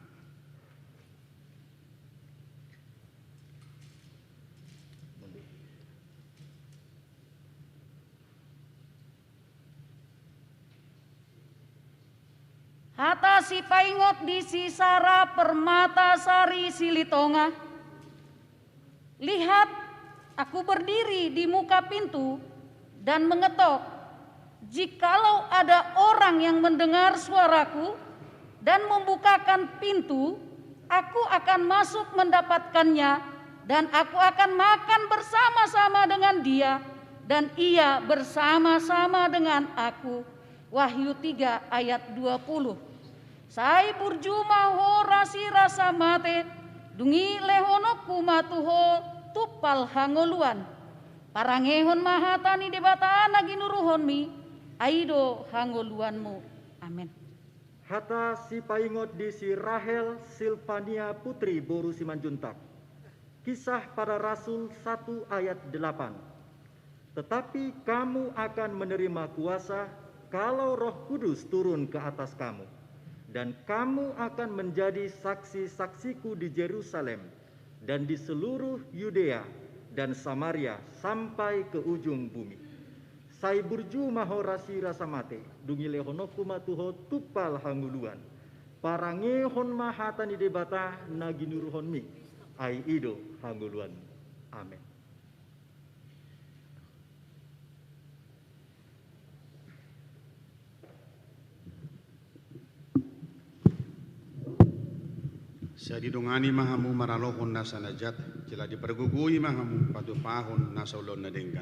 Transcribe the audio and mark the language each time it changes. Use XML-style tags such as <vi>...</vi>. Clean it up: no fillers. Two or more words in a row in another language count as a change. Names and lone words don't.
<bbc>Hata si paingot di si Sara Permata Sari Silitonga.</bbc> <id>Lihat, aku berdiri di muka pintu dan mengetok. Jikalau ada orang yang mendengar suaraku dan membukakan pintu, aku akan masuk mendapatkannya dan aku akan makan bersama-sama dengan dia dan ia bersama-sama dengan aku. Wahyu 3 ayat 20.</id> <bbc>Sai burju maho rasi rasa mate, dungi lehono kumatuho tupal hangoluan. Parangehon mahatani debata nagi nuruhonmi aido hangoluanmu. Amin. Hata si paingot di si Rahel Silvania Putri Boru Simanjuntak.</bbc> <id>Kisah para Rasul 1 ayat 8. Tetapi kamu akan menerima kuasa kalau Roh Kudus turun ke atas kamu. Dan kamu akan menjadi saksi-saksiku di Yerusalem dan di seluruh Yudea dan Samaria sampai ke ujung bumi.</id> <bbc>Sai burju mahorasi rasamate, dungi lehonoku matuho tupal hanguluan. Parangehon mahatani debata naginuruhonmi, ai ido hanguluan. Amin. Sa didongani mahamu maralohon na sanajat, sila dipergugui mahamu patupahon na sa ulon na denggan.</bbc>